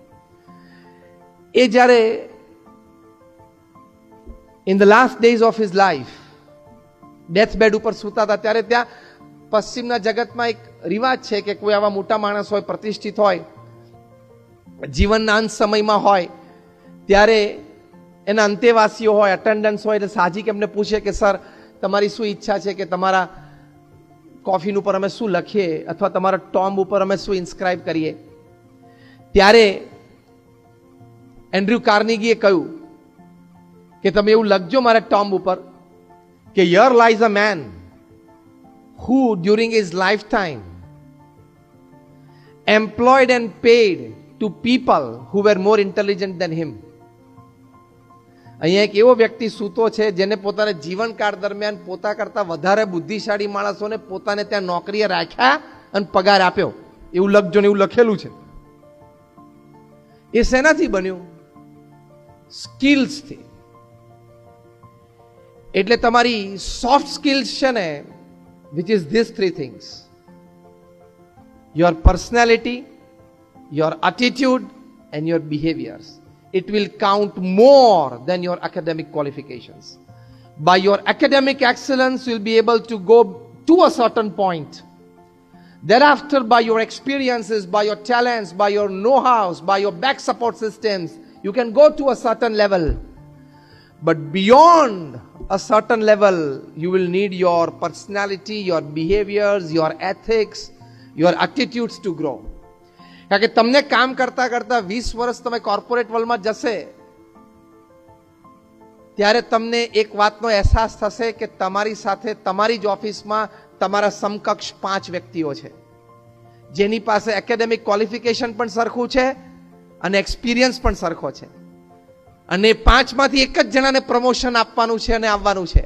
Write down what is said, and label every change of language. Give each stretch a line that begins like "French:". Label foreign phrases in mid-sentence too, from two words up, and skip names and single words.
Gujarati: એ જ્યારે
English: in the last days of his life death bed
Gujarati: ઉપર સૂતા હતા, ત્યારે ત્યાં પશ્ચિમના જગતમાં એક રિવાજ છે કે કોઈ આવા મોટા માણસ હોય, પ્રતિષ્ઠિત હોય, જીવનના અંત સમયમાં હોય, ત્યારે એના અંતેવાસીઓ હોય, અટેન્ડન્સ હોય, એટલે સાહજિક એમને પૂછે કે સર તમારી શું ઈચ્છા છે કે તમારા કોફિન ઉપર અમે શું લખીએ અથવા તમારા ટોમ્બ ઉપર અમે શું ઇન્સ્ક્રાઇબ કરીએ. ત્યારે એન્ડ્રુ કાર્નેગીએ કહ્યું કે તમે એવું લખજો મારા ટોમ્બ ઉપર કે
English: here lies a man who during his lifetime employed and paid to people who were more intelligent than him.
Gujarati: અહીંયા એક એવો વ્યક્તિ સૂતો છે જેને પોતાના જીવનકાળ દરમિયાન પોતા કરતા વધારે બુદ્ધિશાળી માણસોને પોતાને ત્યાં નોકરીએ રાખ્યા અને પગાર આપ્યો. એવું લખજો ને એવું લખેલું છે. એ શેનાથી બન્યું? સ્કિલ્સથી. એટલે તમારી
English: soft skills
Gujarati: છે ને,
English: which is these three things: your personality, your attitude and your behaviors. It will count more than your academic qualifications. By your academic excellence you will be able to go to a certain point. Thereafter, by your experiences, by your talents, by your know-hows, by your back support systems, you can go to a certain level. But beyond a certain level, you will need your personality, your behaviors, your ethics, your attitudes to grow.
Gujarati: કારણ કે તમને કામ કરતા કરતા 20 વર્ષ તમે
English: corporate world
Gujarati: જશે ત્યારે તમને એક વાતનો અહેસાસ થશે કે તમારી સાથે તમારી જ ઓફિસમાં તમારા સમકક્ષ 5 વ્યક્તિઓ છે જેની પાસે
English: academic qualification
Gujarati: પણ સરખું છે અને એક્સપિરિયન્સ પણ સરખો છે, અને 5 માંથી એક જ જણાને પ્રમોશન આપવાનું છે અને આવવાનું છે.